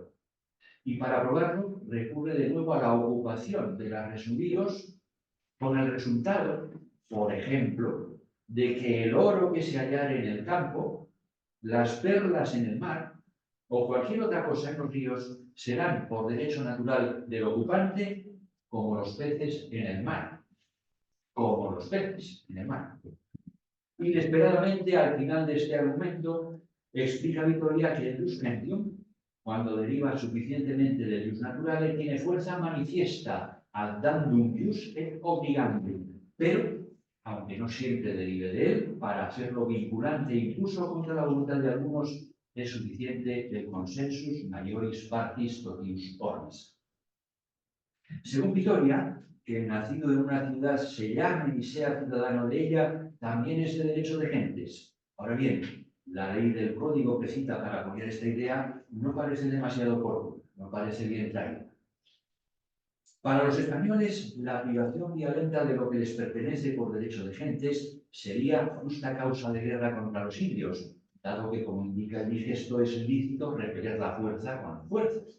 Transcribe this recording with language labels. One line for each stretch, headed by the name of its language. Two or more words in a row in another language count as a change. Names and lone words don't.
Spanish: Y para probarlo, recurre de nuevo a la ocupación de las resumíos, con el resultado, por ejemplo, de que el oro que se hallare en el campo, las perlas en el mar o cualquier otra cosa en los ríos serán por derecho natural del ocupante como los peces en el mar. Como los peces en el mar. Inesperadamente, al final de este argumento, explica Vitoria que el
Latin: ius gentium,
Spanish: cuando deriva suficientemente del
Latin: ius naturale,
Spanish: tiene fuerza manifiesta
Latin: ad dandum ius et obligandum,
Spanish: pero, aunque no siempre derive de él, para hacerlo vinculante incluso contra la voluntad de algunos, es suficiente el
Latin: consensus maioris partis totius orbis.
Spanish: Según Vitoria, que el nacido en una ciudad se llame y sea ciudadano de ella, también es de derecho de gentes. Ahora bien, la ley del código que cita para apoyar esta idea no parece demasiado corta, no parece bien traída. Para los españoles, la privación violenta de lo que les pertenece por derecho de gentes sería justa causa de guerra contra los indios, dado que, como indica el digesto, es lícito repeler la fuerza con fuerzas.